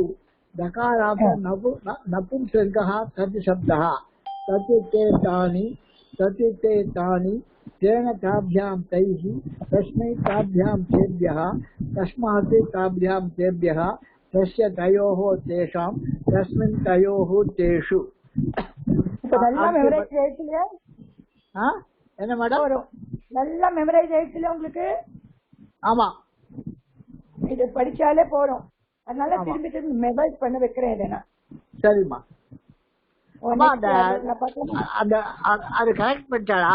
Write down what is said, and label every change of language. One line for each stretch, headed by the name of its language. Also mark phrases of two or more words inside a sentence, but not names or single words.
Sanskrit: दकारान्त नपुंसकः तत् शब्दः। तत् ते तानि, तत् ते तानि, तेन ताभ्यां तैः, तस्मै ताभ्यां तेभ्यः, तस्मात् ताभ्यां तेभ्यः, तस्य तयोः तेषां, तस्मिन् तयोः तेषु।
Tamil: என்ன மேடம்? நல்லா மெமரைஸ் ஆயிடுச்சுல உங்களுக்கு? ஆமா, இது படிச்சாலே போறோம். அதனால திரும்பி திரும்பி மெமரைஸ் பண்ண வைக்கிறேன். இல்லைன்னா சரிம்மா. அது கரெக்ட் பண்ணிட்டாளா?